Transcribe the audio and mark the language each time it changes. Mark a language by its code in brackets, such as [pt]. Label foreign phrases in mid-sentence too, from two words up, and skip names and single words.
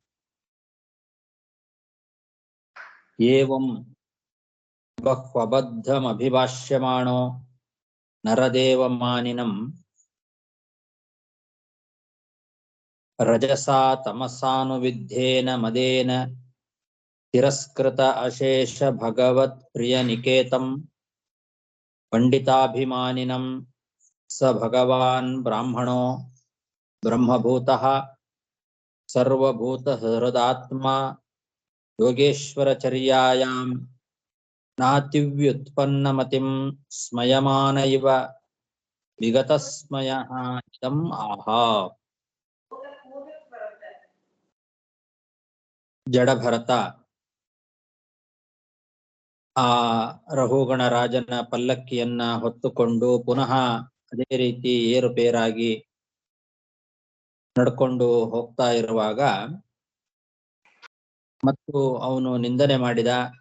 [sa] एवं बह्वबद्धमभिभाष्यमाणो नरदेवमानिनं रजसा तमसानुविद्धेन मदेन तिरस्कृत अशेष भगवत् प्रिय निकेतं पण्डिताभिमानिनं स भगवान् ब्राह्मणो ब्रह्मभूतः सर्वभूत हृदात्म योगेश्वरचर्यायां नातिव्युत्पन्नमतिं स्मयमान इव विगतस्मयः इदं आहा. [kn] ಜಡಭರತ ಆ ರಹುಗಣ ರಾಜನ ಪಲ್ಲಕ್ಕಿಯನ್ನ ಹೊತ್ತುಕೊಂಡು ಪುನಃ ಅದೇ ರೀತಿ ಏರುಪೇರಾಗಿ ನಡ್ಕೊಂಡು ಹೋಗ್ತಾ ಇರುವಾಗ ಮತ್ತು ಅವನು ನಿಂದನೆ ಮಾಡಿದ.